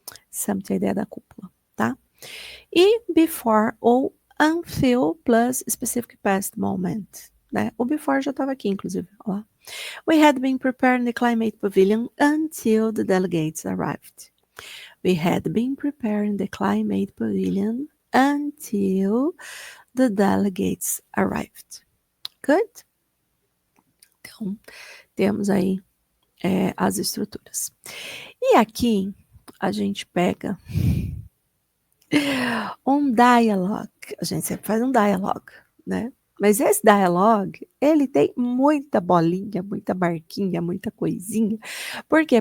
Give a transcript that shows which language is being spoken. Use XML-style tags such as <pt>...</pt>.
<pt>Summit é a ideia da cúpula, tá? E before ou until plus specific past moment, né? O before já estava aqui, inclusive, ó lá.</pt> <en>We had been preparing the climate pavilion until the delegates arrived. We had been preparing the climate pavilion until the delegates arrived. Good?</en> <pt>Então, temos aí as estruturas. E aqui, a gente pega um dialogue. A gente sempre faz um dialogue, né? Mas esse dialogue, ele tem muita bolinha, muita marquinha, muita coisinha. Por quê?</pt>